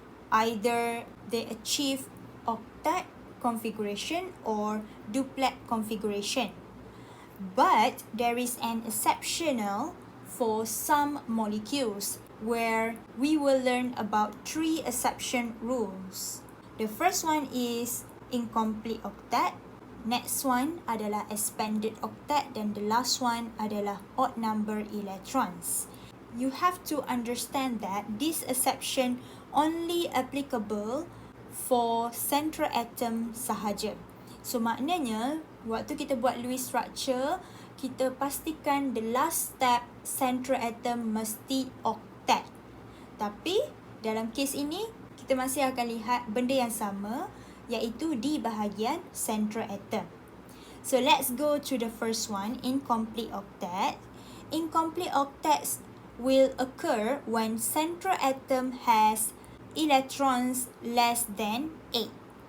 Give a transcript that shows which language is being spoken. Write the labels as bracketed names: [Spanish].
[English] Either they achieve octet configuration or duplet configuration. But there is an exceptional for some molecules where we will learn about 3 exception rules. The first one is incomplete octet. Next one [Malay] adalah [English] expanded octet [Malay] dan [English] the last one adalah odd number electrons. You have to understand that this exception only applicable for central atom [Malay] sahaja. [English] So [Malay] maknanya waktu kita buat [English] Lewis structure, [Malay] kita pastikan [English] the last step central atom [Malay] mesti [English] octet. [Malay] Tapi dalam kes ini kita masih akan lihat benda yang sama, iaitu di bahagian central atom. [English] So let's go to the first one, incomplete octet. Incomplete octets will occur when central atom has electrons less than 8.